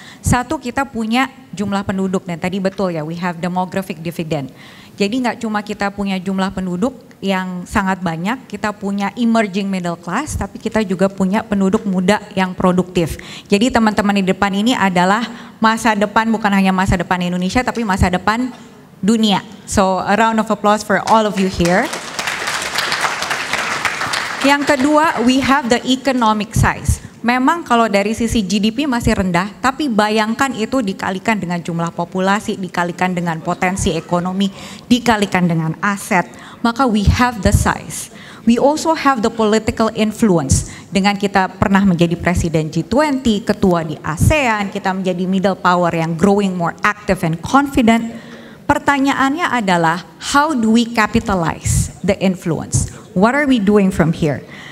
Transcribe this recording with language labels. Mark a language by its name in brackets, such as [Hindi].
[Indonesian] Satu, kita punya jumlah penduduk, dan tadi betul ya, [English] we have demographic dividend. [Indonesian] Jadi nggak cuma kita punya jumlah penduduk yang sangat banyak, kita punya emerging middle class, tapi kita juga punya penduduk muda yang produktif. Jadi teman-teman di depan ini adalah masa depan, bukan hanya masa depan Indonesia, tapi masa depan dunia. [English] So a round of applause for all of you here. [Indonesian] Yang kedua, [English] we have the economic size. [Indonesian] Memang kalau dari sisi GDP masih rendah, tapi bayangkan itu dikalikan dengan jumlah populasi, dikalikan dengan potensi ekonomi, dikalikan dengan aset, maka [English] we have the size. We also have the political influence. [Indonesian] Dengan kita pernah menjadi presiden G20, ketua di ASEAN, kita menjadi middle power yang [English] growing more active and confident. [Indonesian] Pertanyaannya adalah, [English] how do we capitalize the influence? What are we doing from here?